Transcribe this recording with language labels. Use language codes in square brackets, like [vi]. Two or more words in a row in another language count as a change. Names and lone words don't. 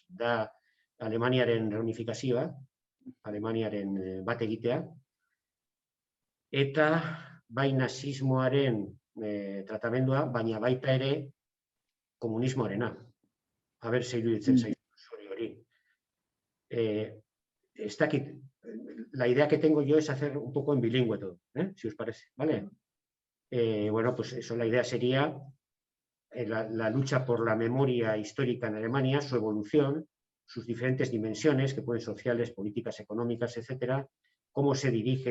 [eu] Da Alemaniaren reunifikazioa, Alemaniaren bat egitea, eta bai nazismoaren tratamendua, baina baita ere komunismoarena. Aber, ze iruditzen zaizu hori. Ez dakit, [es] la idea que tengo yo es hacer un poco en bilingüe todo, si os parece, ¿vale? Pues eso, la idea sería la lucha por la memoria histórica en Alemania, su evolución, sus diferentes dimensiones, que pueden ser sociales, políticas, económicas, etcétera, cómo se dirige